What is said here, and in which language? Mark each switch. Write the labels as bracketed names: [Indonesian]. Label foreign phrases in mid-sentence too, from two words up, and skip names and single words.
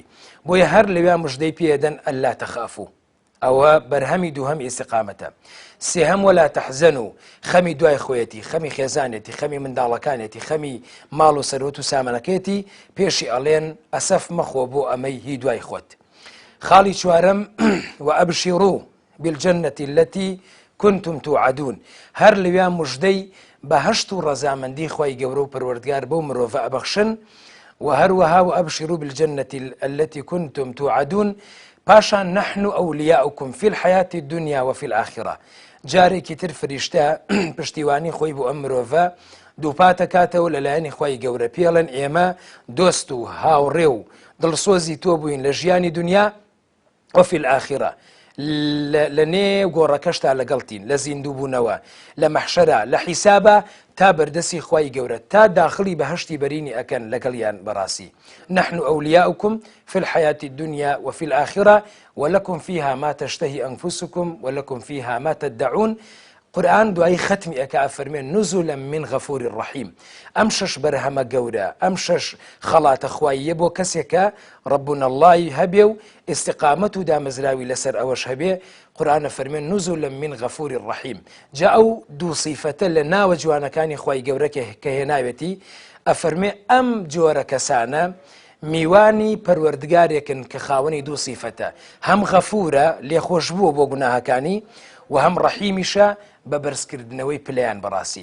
[Central Kurdish] بۆیە هەر لەویا مژدەی پێدەن [Arabic] ئەللا تەخافوا، [Central Kurdish] ئەوە بەرهەمی دووهەم ئیستیقامەتە. سێهەم [Arabic] وەلا تەحزەنوا، [Central Kurdish] خەمی دوای خۆیەتی، خەمی خێزانێتی، خەمی منداڵەکانێتی، خەمی ماڵ و سەرۆت و سامانەکەیەتی، پێشی ئەڵێن ئەسەف مەخۆ بۆ ئەمەی هی دوای خۆت. خاڵی چوارەم [Arabic] وأبشروا بالجنة التي كنتم توعدون، [Central Kurdish] هەر لەویا مژدەی بەهەشت و ڕەزامەندی خی گەورە و پەروەردگار بەو مرۆڤە ئەبەخشن، و هەروەها [Arabic] وأبشروا بالجنة التي كنتم توعدون. پاشان نحن أولياؤكم في الحياة الدنيا وفي الآخرة، [Central Kurdish] جارێکی تر فریشتە پشتیوانی خۆی بۆ ئەم مرۆڤە دووپاتە کاتەوە لەلایەنی خی گەورە، پێڵەن ئێمە دۆست و هاوڕێ و دڵسۆزی تۆ بووین لە ژیانی دنیا [Arabic] وفي الآخرة، [Central Kurdish] لە نێو گۆڕەکەشتا لەگەڵتین، لە زیندووبوونەوە، لە مەحشەرە، لە حیسابە، تا بەردەسی خی گەورە، تا داخلی بەهشتی بەرینی ئەکەن لەگەڵیان بەڕاستی. [Arabic] نحن أولياؤكم في الحياة الدنيا وفي الآخرة ولكم فيها ما تشتهي أنفسكم ولكم فيها ما تدعون. [Central Kurdish] قورآن دوای ختمی ئەکا ئەفەرمێن [Arabic] نزولا من غەفور الرحیم. [Central Kurdish] ئەم شەش بەرهەمە گەورە، ئەم شەش خەڵاتە خواییە بۆ کەسێکە [Arabic] ڕەبونا اللهی [Central Kurdish] هەبێ و ئیستیقامەت و دامەزراوی لەسەر ئەوەش هەبێ. قورآن ئەفەرمێن [Arabic] نزولا من غەفور الرحیم. [Central Kurdish] جا ئەو دوو سیفەتە لە ناوە جوانەکانی خوای گەورە کە هێناوێتی، ئەفەرمێ ئەم جۆرە کەسانە میوانی پەروەردگارێکن کە خاوەنی دوو سیفەتە، هەم غەفورە لێخۆش بووە بۆ گوناهەکانی، و هەم ڕەحیمیشە بە بەرزکردنەوەی پلەیان بەڕاستی.